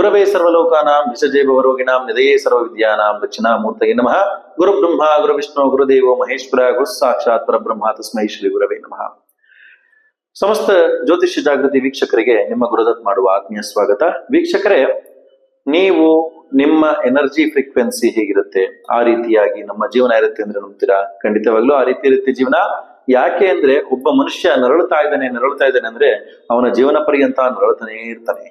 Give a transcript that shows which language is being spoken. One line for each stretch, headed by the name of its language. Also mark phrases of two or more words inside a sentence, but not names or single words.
Sanskrit: ಗುರವೇ ಸರ್ವಲೋಕಾನಾಂ ವಿಷಜೈವರೋಗಿಣಾಂ ನಿಧಯೇ ಸರ್ವವಿದ್ಯಾನಾಂ ದಕ್ಷಿಣಾಮೂರ್ತಯೇ ನಮಃ. ಗುರು ಬ್ರಹ್ಮ ಗುರು ವಿಷ್ಣು ಗುರುದೇವೋ ಮಹೇಶ್ವರ ಗುರು ಸಾಕ್ಷಾತ್ ಪರಬ್ರಹ್ಮ ತಸ್ಮೈ ಶ್ರೀ ಗುರವೇ ನಮಃ.
Kannada: ಸಮಸ್ತ ಜ್ಯೋತಿಷ್ಯ ಜಾಗೃತಿ ವೀಕ್ಷಕರಿಗೆ ನಿಮ್ಮ ಗುರುದತ್ ಮಾಡುವ ಆತ್ಮೀಯ ಸ್ವಾಗತ. ವೀಕ್ಷಕರೇ, ನೀವು ನಿಮ್ಮ
English: energy frequency
Kannada: ಹೇಗಿರುತ್ತೆ ಆ ರೀತಿಯಾಗಿ ನಮ್ಮ ಜೀವನ ಇರುತ್ತೆ ಅಂದ್ರೆ ನಂಬ್ತೀರಾ? ಖಂಡಿತವಾಗ್ಲೂ ಆ ರೀತಿ ಇರುತ್ತೆ ಜೀವನ. ಯಾಕೆ ಅಂದ್ರೆ ಒಬ್ಬ ಮನುಷ್ಯ ನರಳುತ್ತಾ ಇದ್ದಾನೆ ಅಂದ್ರೆ ಅವನ ಜೀವನ ಪರ್ಯಂತ ನರಳುತ್ತಾನೇ ಇರ್ತಾನೆ.